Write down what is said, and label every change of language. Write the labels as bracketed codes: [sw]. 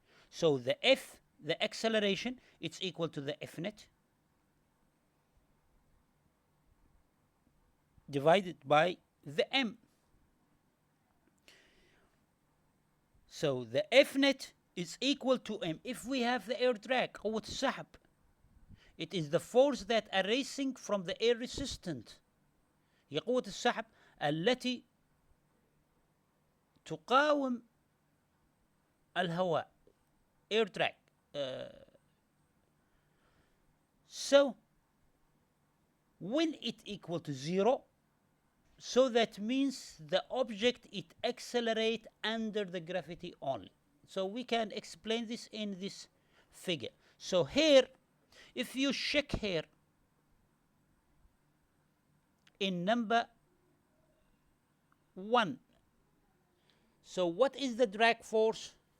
[en] So the acceleration, it's equal to the F net divided by the m. So the F net is equal to m. If we have the air drag, قوة السحب, it is the force that arising from the air resistant. [ar] هي قوة السحب التي تقاوم الهواء, air drag. [en] So when it equal to 0, so that means the object it accelerate under the gravity only. So we can explain this in this figure. So here, if you check here in number 1, so what is the drag force?